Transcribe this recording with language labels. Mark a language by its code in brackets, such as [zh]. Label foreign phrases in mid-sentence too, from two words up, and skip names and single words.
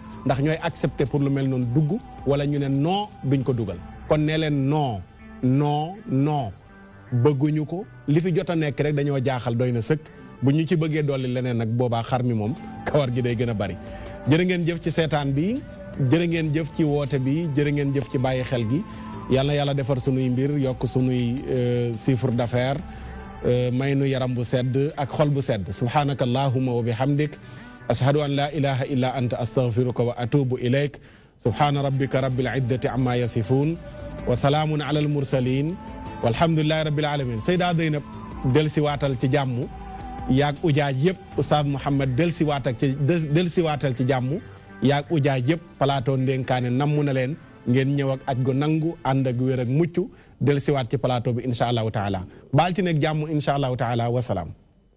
[wo] ndax ñooy accepter pour lu mel noonu dugg wala ñu ne non duñ ko dugal kon nee leen non non non bëgguñu ko li fi jot a nekk rek dañoo jaaxal doy na sëkk bu ñu ci bëggee dolli leneen nag boobaa xar mi moom kawar gi day gën a bari jërë ngeen jëf ci seetaan bi jërë ngeen jëf ci woote bi jërë ngeen jëf ci bàyyi xel gi yal na yàlla defar sunuy mbir yokk sunuy [fr] chiffre d'affaires [wo] may nu yaram bu sedd ak xol bu sedd [ar] سبحانك اللهم وبحمدك أشهد أن لا إله إلا أنت أستغفرك وأتوب إليك سبحان ربك رب العزة عما يصفون وسلام على المرسلين والحمد لله رب العالمين [wo] sayda Zeynab del si waatal ci jàmm yaag ujaaj yëpp Oustaz Mouhamed del si waatal ci jàmm yaag ujaaj yëpp plateau ndénkaane namm na leen ngeen ñëw ak aj gu nangu ànd ak wér ak mucc del siwaat ci plateau bi [ar] إن شاء الله تعالى [wo] baal ci nekk jàmm [ar] إن شاء الله تعالى [wo] wasalaam